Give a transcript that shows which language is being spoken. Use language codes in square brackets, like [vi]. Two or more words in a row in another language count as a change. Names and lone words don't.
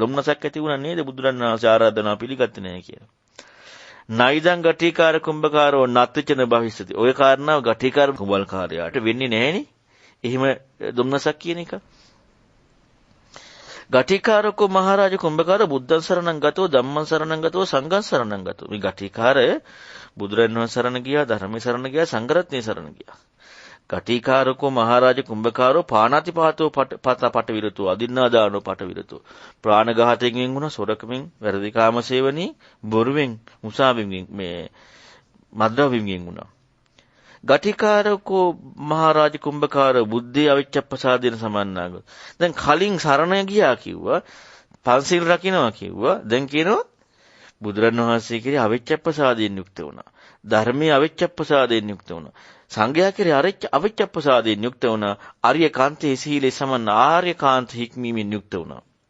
[si] දුම්නසක් ඇති වුණා නේද බුදුරන් වහන්සේ ආරාධනා පිළිගත්තේ නැහැ කියලා. [pi] නයිදං ගටිකාර කුම්භකාරෝ නත්තිචන භවිස්සති. [si] ඔය කාරණාව ගටිකාර කුඹල්කාරයාට වෙන්නේ නැහෙනේ. එහෙම දුම්නසක් කියන එක. [pi] ගටිකාරකෝ මහරජ කුම්භකාර බුද්ධං සරණං ගතෝ ධම්මං සරණං ගතෝ සංඝං සරණං ගතෝ. [si] මේ ගටිකාරය බුදුරන් වහන්සේ සරණ ගියා, ධර්මයේ සරණ ගියා, සංඝරත්නයේ සරණ ගියා. [pi] ගටිකාරකෝ මහරජ කුම්භකාරෝ පානාතිපාතෝ පට විරතෝ අදින්නාදානෝ පට විරතෝ. [si] ප්‍රාණඝාතයෙන් වෙන් වුණා, සොරකමින්, වැරදි කාම සේවනී, බොරුවෙන්, මුසාවෙන් මේ මද්ද්‍රව්‍යෙන් වෙන් වුණා. [pi] ගටිකාරකෝ මහරජ කුම්භකාර බුද්ධේ අවිච්ඡප්පසාදේන සමන්නාග. [si] දැන් කලින් සරණ ගියා කිව්වා, පන්සිල් රකින්නවා කිව්වා. දැන් කියනවා බුදුරණවහන්සේ කිරේ අවිච්ඡප්පසාදයෙන් යුක්ත වුණා. ධර්මයේ අවිච්ඡප්පසාදයෙන් යුක්ත වුණා. සංඝයා කිරේ අවිච්ඡප්පසාදයෙන් යුක්ත වුණා. [pi] ආර්ය කාන්තේ සීලේ සමන්න [si] ආර්ය කාන්ත හික්මීමෙන් යුක්ත වුණා.